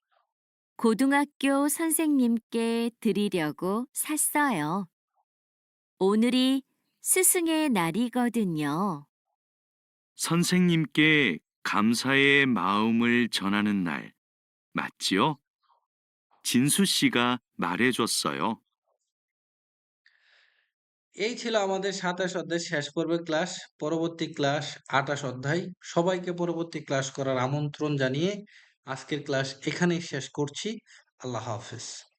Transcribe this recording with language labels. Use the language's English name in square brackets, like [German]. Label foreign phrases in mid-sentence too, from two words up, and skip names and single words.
[Korean] 고등학교 선생님께 드리려고 샀어요. 오늘이 스승의 날이거든요. 선생님께 감사의 마음을 전하는 날, 맞지요? 진수 씨가 말해줬어요. [Bangla] এই ছিল আমাদের ২৭ অধ্যায় শেষ পর্বের ক্লাস। পরবর্তী ক্লাস ২৮ অধ্যায়। সবাইকে পরবর্তী ক্লাস করার আমন্ত্রণ জানিয়ে আজকের ক্লাস এখানেই শেষ করছি। আল্লাহ হাফেজ।